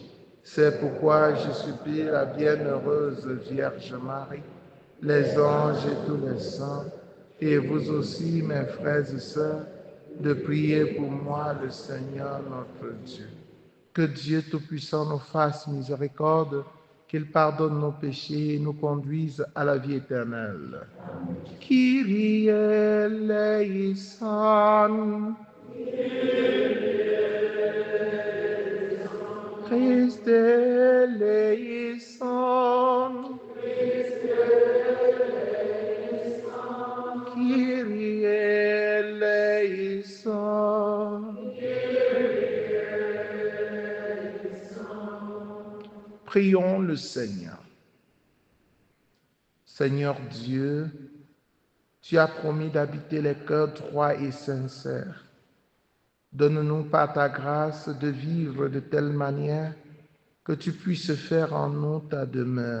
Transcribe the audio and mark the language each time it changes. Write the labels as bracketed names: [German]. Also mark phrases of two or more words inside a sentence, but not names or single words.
[French] C'est pourquoi je supplie la bienheureuse Vierge Marie, les anges et tous les saints, et vous aussi, mes frères et sœurs, de prier pour moi, le Seigneur notre Dieu. Que Dieu Tout-Puissant nous fasse miséricorde, qu'il pardonne nos péchés et nous conduise à la vie éternelle. [Greek] Kyrie eleison. Christe eleison. Kyrie eleison. [French] Prions le Seigneur. Seigneur Dieu, tu as promis d'habiter les cœurs droits et sincères. Donne-nous par ta grâce de vivre de telle manière que tu puisses faire en nous ta demeure.